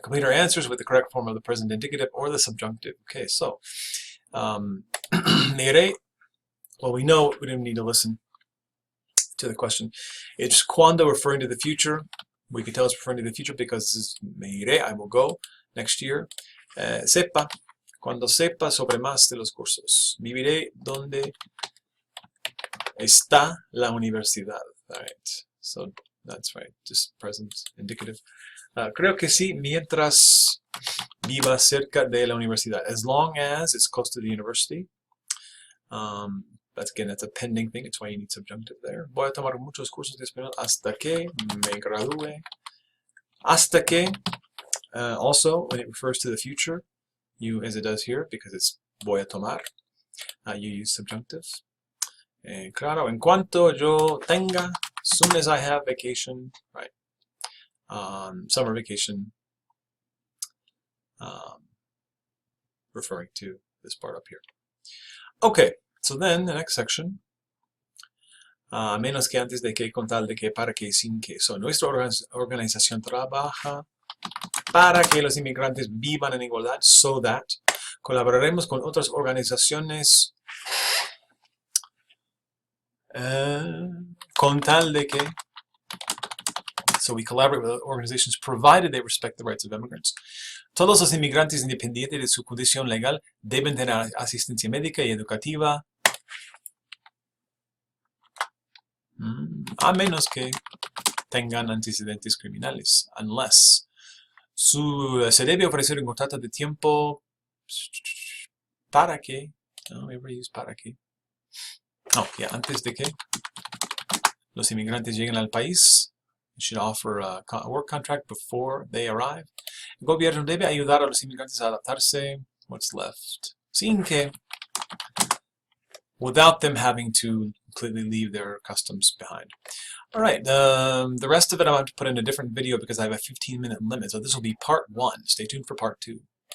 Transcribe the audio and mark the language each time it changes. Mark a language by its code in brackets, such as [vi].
[en] Complete our answers with the correct form of the present indicative or the subjunctive. Okay, so Mire. Well, we know we didn't need to listen to the question. It's cuando referring to the future. We can tell it's referring to the future because this is [es] me iré, [en] I will go next year. [es] Sepa, cuando sepa sobre más de los cursos. Viviré donde está la universidad. [en] All right, so that's right, just present indicative. [es] Creo que sí, mientras viva cerca de la universidad. [en] As long as it's close to the university. But again, that's a pending thing. It's why you need subjunctive there. [es] Voy a tomar muchos cursos de español hasta que me gradúe. Hasta que, [en] also, when it refers to the future, you, as it does here, because it's [es] voy a tomar, [en] you use subjunctive. [es] Claro, en cuanto yo tenga, [en] as soon as I have vacation, right? Summer vacation, referring to this part up here. Okay. So then, the next section, [es] menos que antes de que, con tal de que, para que, sin que. So, nuestra organización trabaja para que los inmigrantes vivan en igualdad, [en] so that [es] colaboraremos con otras organizaciones con tal de que. [en] So we collaborate with organizations provided they respect the rights of immigrants. [es] Todos los inmigrantes, independientes de su condición legal, deben tener asistencia médica y educativa, a menos que tengan antecedentes criminales, unless. Se debe ofrecer un contrato de tiempo para que, no, [en] we ever use [es] para que. [en] Oh, yeah, [es] antes de que los inmigrantes lleguen al país. [en] You should offer a work contract before they arrive. [es] El gobierno debe ayudar a los inmigrantes a adaptarse. [en] What's left? [es] Sin que, [en] without them having to completely leave their customs behind. All right, the rest of it I'm going to put in a different video because I have a 15-minute limit. So this will be part 1. Stay tuned for part 2.